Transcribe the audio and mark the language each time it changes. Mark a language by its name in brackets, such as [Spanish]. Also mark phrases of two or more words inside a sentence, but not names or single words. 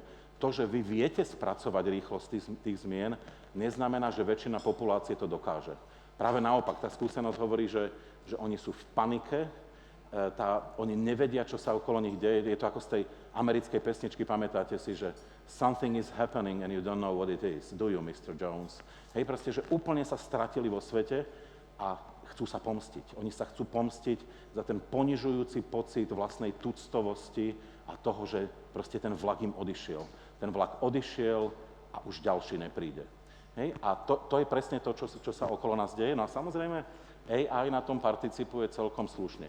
[Slovak] To, že vy viete spracovať rýchlosť tých zmien, neznamená, že väčšina populácie to dokáže. Práve naopak, tá skúsenosť hovorí, že oni sú v panike, oni nevedia, čo sa okolo nich deje. Je to ako z tej americkej pesničky, pamätáte si, že [English] something is happening and you don't know what it is. Do you, Mr. Jones? [Slovak] Hej, proste, že úplne sa stratili vo svete a chcú sa pomstiť. Oni sa chcú pomstiť za ten ponižujúci pocit vlastnej tuctovosti a toho, že proste ten vlak im odišiel. Ten vlak odišiel a už ďalší nepríde. Hej? A to je presne to, čo sa okolo nás deje. No a samozrejme, AI na tom participuje celkom slušne.